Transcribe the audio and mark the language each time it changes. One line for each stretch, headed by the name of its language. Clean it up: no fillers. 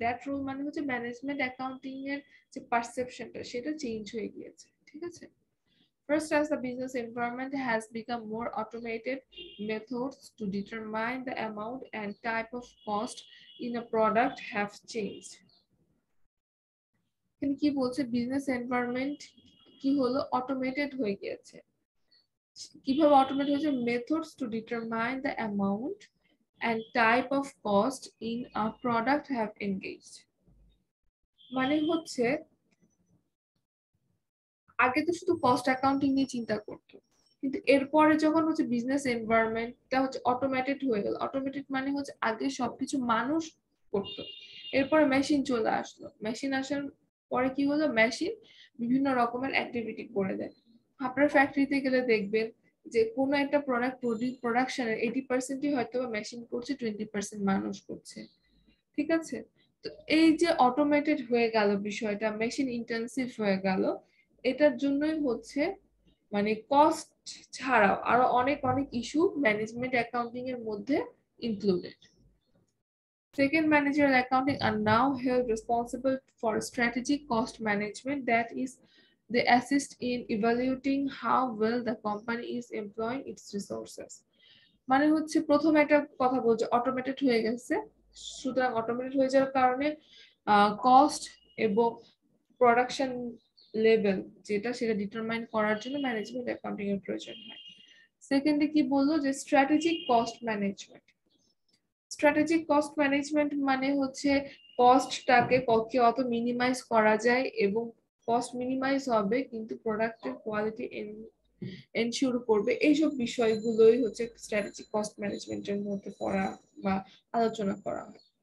English: That role
Bangla: মানে হচ্ছে management accounting এর যে পারসেপশনটা, সেটা চেঞ্জ হয়ে গিয়েছে, ঠিক আছে?
English: First, as the business environment has become more automated, methods to determine the amount and type of cost in a product have changed.
Bangla: এখানে কি বলছে, বিজনেস এনভায়রনমেন্ট কি হলো, অটোমেটেড হয়ে গিয়েছে। কিভাবে অটোমেট হয়েছে?
English: Methods to determine the amount and type of cost in a product have engaged.
Bangla: মানে হচ্ছে আগে তো শুধু কস্ট অ্যাকাউন্টিং নিয়ে চিন্তা করতো, কিন্তু এরপরে যখন হচ্ছে বিজনেস এনভায়রনমেন্টটা হচ্ছে অটোমেটেড হয়ে গেল, অটোমেটেড মানে হচ্ছে আগে সবকিছু মানুষ করতো, এরপরে মেশিন চলে আসলো, মেশিন আসার পরে কি হলো, মেশিন বিভিন্ন রকমের অ্যাক্টিভিটি করে দেয়। আপনার ফ্যাক্টরিতে গেলে দেখবেন যে কোনো একটা প্রোডাক্ট প্রোডাকশনের 80%ই হয়তো মেশিন করছে, 20% মানুষ করছে। ঠিক আছে, তো এই যে অটোমেটেড হয়ে গেল বিষয়টা, মেশিন ইন্টেন্সিভ হয়ে গেল, এটার জন্যই হচ্ছে মানে কস্ট ছাড়াও আরো অনেক অনেক ইস্যু ম্যানেজমেন্ট অ্যাকাউন্টিং এর মধ্যে included.
English: Second, managerial accounting are now held responsible for strategic cost management, that is, they assist in evaluating how well the company is employing its resources.
Bangla: মানে হচ্ছে প্রথম একটা কথা বলছে অটোমেটেড হয়ে গেছে, সুতরাং অটোমেটেড হয়ে যাওয়ার কারণে কস্ট এবং প্রোডাকশন লেভেল যেটা সেটা ডিটারমাইন করার জন্য ম্যানেজমেন্ট অ্যাকাউন্টিং এর প্রয়োজন হয়। সেকেন্ডে কি বললো যে strategic cost management. Strategic cost management মানে হচ্ছে কস্টটাকে কত মিনিমাইজ করা যায় এবং কস্ট মিনিমাইজ হবে কিন্তু প্রোডাক্টের কোয়ালিটি এনশিওর করবে, এইসব বিষয়গুলোই হচ্ছে স্ট্র্যাটেজিক কস্ট ম্যানেজমেন্টের মধ্যে পড়া বা আলোচনা করা হয়।